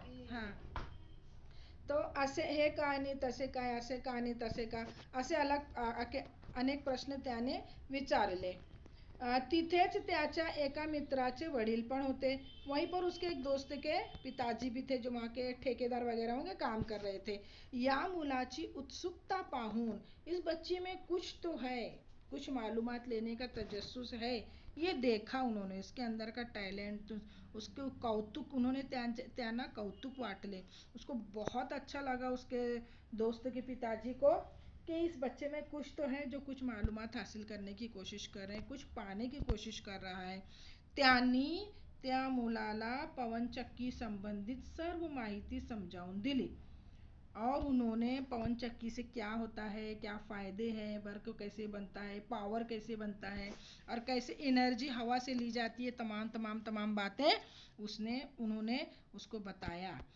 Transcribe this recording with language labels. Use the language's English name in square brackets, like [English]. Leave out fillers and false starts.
[Marathi] हाँ, तो असे हे काय नी तसे काय, असे का नी तसे का, असे अनेक प्रश्न त्याने विचारले. तिथेच त्याच्या एका मित्राचे वडील पण होते. [Hindi] वहीं पर उसके एक दोस्त के पिताजी भी थे, जो वहाँ के ठेकेदार वगैरह होंगे, काम कर रहे थे. [Marathi] या मुलाची उत्सुकता पाहून, [Hindi] इस बच्चे में कुछ तो है, कुछ मालूमात लेने का तजस्सुस है, ये देखा उन्होंने, इसके अंदर का टैलेंट, उसके कौतुक, उन्होंने [Marathi] त्यांना कौतुक वाटले. [Hindi] उसको बहुत अच्छा लगा उसके दोस्त के पिताजी को कि इस बच्चे में कुछ तो है, जो कुछ मालूमात हासिल करने की कोशिश कर रहे हैं, कुछ पाने की कोशिश कर रहा है. [Marathi] त्यांनी त्या मुलाला पवनचक्की संबंधित सर्व माहिती समजावून दिली. [Hindi] और उन्होंने पवन चक्की से क्या होता है, क्या फायदे हैं, बर्क कैसे बनता है, पावर कैसे बनता है, और कैसे एनर्जी हवा से ली जाती है, तमाम बातें उन्होंने उसको बताया.